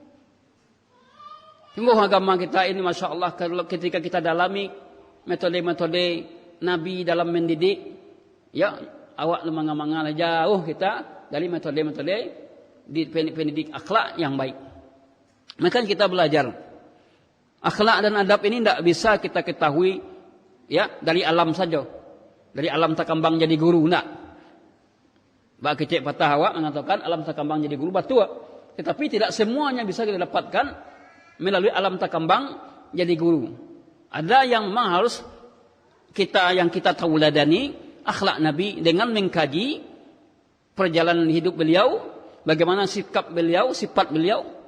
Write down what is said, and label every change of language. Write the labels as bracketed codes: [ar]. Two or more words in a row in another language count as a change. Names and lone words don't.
[id] Sungguh agama kita ini, Masya Allah, ketika kita dalami metode-metode Nabi dalam mendidik, awak lemang-lemang jauh kita dari metode-metode pendidik akhlak yang baik. Maka kita belajar akhlak dan adab ini tidak bisa kita ketahui dari alam saja, dari [min] alam takambang jadi guru, [id] tidak. [min] Bak kecek patah awak mengatakan alam takambang jadi guru batua, [id] tetapi tidak semuanya bisa kita dapatkan melalui [min] alam takambang jadi guru. [id] Ada yang memang harus yang kita tauladani akhlak Nabi dengan mengkaji perjalanan hidup beliau, bagaimana sikap beliau, sifat beliau.